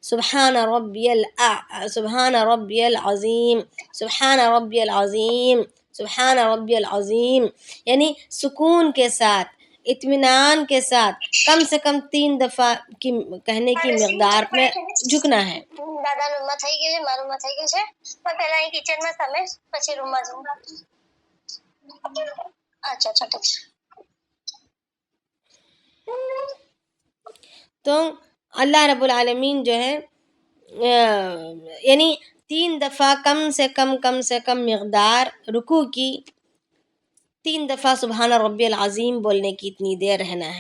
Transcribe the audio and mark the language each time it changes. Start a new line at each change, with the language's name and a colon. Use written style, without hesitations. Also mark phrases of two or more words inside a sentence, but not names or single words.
Arabic: سبحان ربی العظیم، سبحان ربی العظیم، سبحان ربی العظیم،
Urdu: یعنی سکون کے ساتھ، اطمینان کے ساتھ کم سے کم 3 دفعہ کی کہنے کی مقدار میں جھکنا ہے۔
Gujarati: દાદા રૂમમાં થઈ ગયું છે, મારું રૂમમાં થઈ ગયું છે, પણ પહેલા અહીં કિચનમાં તમે પછી રૂમમાં જવું। અચ્છા અચ્છા ઠીક છે।
Urdu: تو
Arabic: اللہ رب العالمین
Urdu: جو ہے یعنی 3 دفعہ کم سے کم مقدار رکوع کی، 3 دفعہ
Arabic: سبحان ربی العظیم
Urdu: بولنے کی اتنی دیر رہنا ہے۔